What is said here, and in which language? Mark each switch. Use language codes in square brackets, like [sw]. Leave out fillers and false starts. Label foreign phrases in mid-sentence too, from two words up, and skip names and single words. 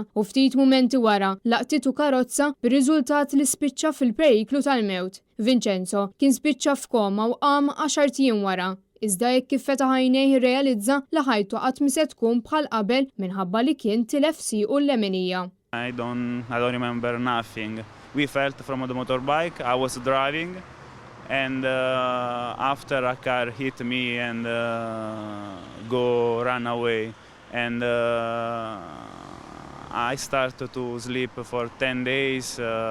[mt] U ftit mumenti wara laqtitu karozza bir-riżultat li spiċċa fil-periklu tal-mewt. Vincenzo kien spiċċa f'koma u qam 10 ijiem wara. Iżda jekk kif fetaħ għajnejh irrealizza li ħajtu qatt mi se tkun bħal qabel minħabba li kien tilef siequ l-lemenija. [en] I don't remember nothing. We fell from the motorbike. I was driving, and after a car hit me and run away, and I started to sleep for 10 days.